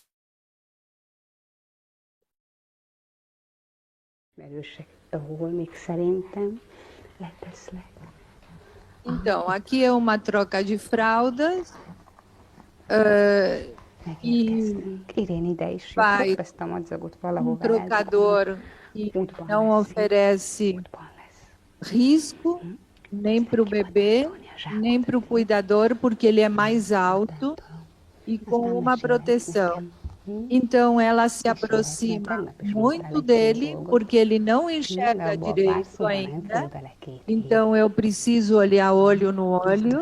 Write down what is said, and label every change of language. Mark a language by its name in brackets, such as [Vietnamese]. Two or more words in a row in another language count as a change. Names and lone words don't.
[Hungarian] Ahol még szerintem leteszlek. [Portuguese] Então, aqui é uma troca de fraldas. [Hungarian] Megérkeztünk. Irén ide is [Portuguese] vai [Hungarian] jutott, ezt a madzagot valahova [Portuguese] trocador que [Hungarian] Útban [Portuguese] não [Hungarian] lesz. [Portuguese] oferece [Hungarian] Útban lesz. [Portuguese] risco nem para o bebê, nem para o cuidador, porque ele é mais alto e com uma proteção. Então, ela se aproxima muito dele, porque ele não enxerga direito ainda. Então, eu preciso olhar olho no olho.